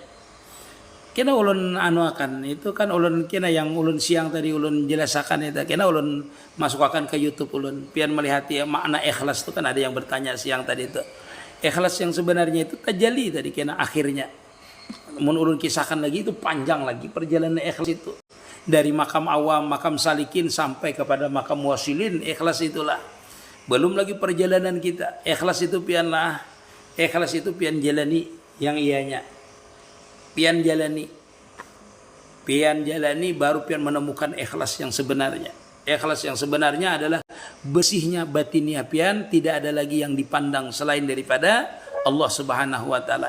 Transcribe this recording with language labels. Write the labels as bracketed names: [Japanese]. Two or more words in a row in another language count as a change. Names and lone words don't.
[Banjar] Kena ulun akan itu kan ulun kena yang ulun siang tadi ulun jelaskan itu kena ulun masukkan ke YouTube ulun pian melihat ya makna ikhlas itu kan ada yang bertanya siang tadi itu ikhlas yang sebenarnya itu tajalli tadi kena akhirnya mun ulun kisahkan lagi itu panjang lagi perjalanan ikhlas itu dari makam awam makam salikin sampai kepada makam wasilin ikhlas itulah belum lagi perjalanan kita ikhlas itu pian jalani yang ianya pian jalani baru pian menemukan ikhlas yang sebenarnya. [Indonesian] Ikhlas yang sebenarnya adalah bersihnya batinnya pian tidak ada lagi yang dipandang selain daripada Allah [Arabic] سبحانه وتعالى.